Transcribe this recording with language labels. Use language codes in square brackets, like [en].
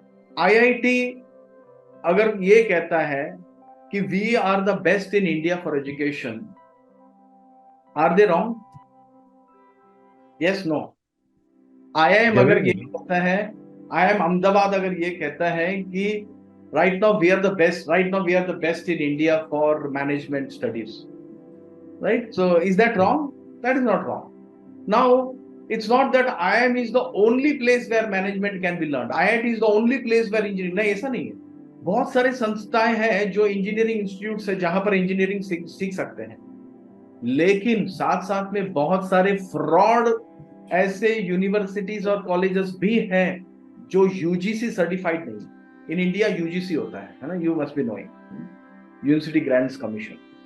[en] IIT [hi] अगर ये कहता है कि [en] We are the best in India for education, are they wrong? Yes, no. IIM अगर [hi] जरूरी ये नहीं। [en] कहता है, आईआईएम अहमदाबाद [hi] अगर ये कहता है कि [en] Right now we are the best, right now we are the best in India for management studies, right? So is that wrong? That is not wrong. Now it's not that IIM is the only place where management can be learned, IIT is the only place where engineering, [hi] नहीं, ऐसा नहीं है। बहुत सारे संस्थाएं हैं जो engineering institute है जहां पर इंजीनियरिंग सीख सकते हैं, लेकिन साथ साथ में बहुत सारे फ्रॉड ऐसे यूनिवर्सिटीज और कॉलेजेस भी हैं जो यूजीसी सर्टिफाइड नहीं। [en] in India UGC [hi] होता है ना, [en] You must be knowing, university grants commission.